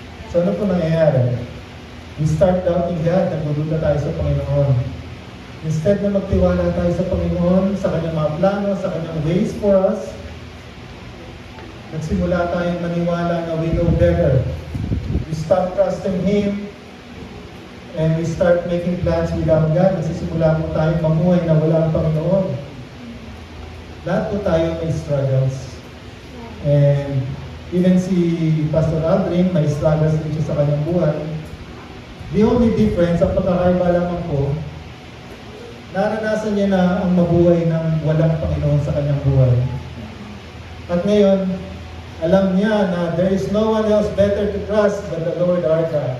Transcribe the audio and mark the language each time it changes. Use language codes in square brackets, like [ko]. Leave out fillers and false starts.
[tl] So ano po nangyayari? [en] We start doubting God, [tl] nagdududa tayo sa Panginoon. Instead na magtiwala tayo sa Panginoon, sa Kanyang mga plano, sa Kanyang ways for us, nagsimula tayong maniwala na [en] we know better. We stop trusting Him, and we start making plans without God. [tl] Nagsisimula po tayong mamuhay na wala ang Panginoon. Lahat po tayo may struggles. And even si Pastor Aldrin, may struggles din siya sa kanyang buhay. The only difference, ang pagkakaiba lamang ko, naranasan niya na ang mabuhay ng walang Panginoon sa kanyang buhay. At ngayon, alam niya na [en] there is no one else better to trust but the Lord our God.